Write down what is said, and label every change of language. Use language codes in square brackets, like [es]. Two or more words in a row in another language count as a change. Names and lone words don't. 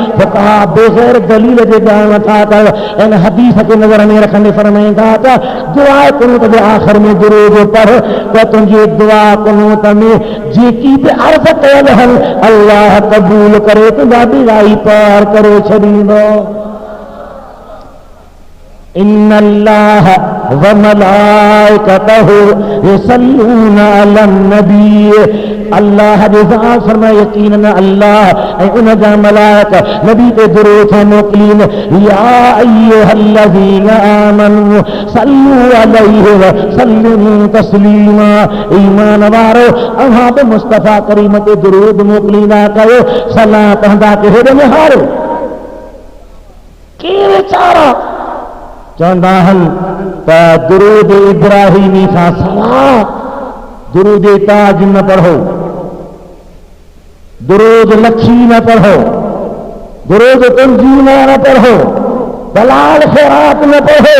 [sd] फ़ुक़हा बग़ैर दलील जे ॻाल्हि नथा कनि, इन हदीस खे नज़र में रखंदे फरमाईंदा त दुआ कुनूत जे आख़िर में दुरूद पढ़ त तुंहिंजी दुआ कुनूत में जेकी बि अर्ज़ कयल हल अल्लाह क़बूल करे तुंहिंजा बिराई पार करे छॾींदो। [ar] إن الله وملائكته يصلون على النبي. [sd] अल्लाह जे ज़ात फरमाए यकीनन अल्लाह ऐं उन जा मलाइका नबी ते दुरूद मोकिलीन। [ar] يا أيها الذين آمنوا صلوا عليه وسلموا تسليما. [sd] ईमान वारो अव्हां बि मुस्तफ़ा करीम ते दुरूद मोकिलींदा कयो, सलाह पढ़ंदा कयो। हेॾे में हारो के वीचारा चवंदा आहिनि त दुरूद इब्राहीमी खां सवाइ दुरूद ताज न पढ़ो, दुरूद लखी न पढ़ो, दुरूद तंजीमा न पढ़ो, दलाल खैरात न पढ़ो।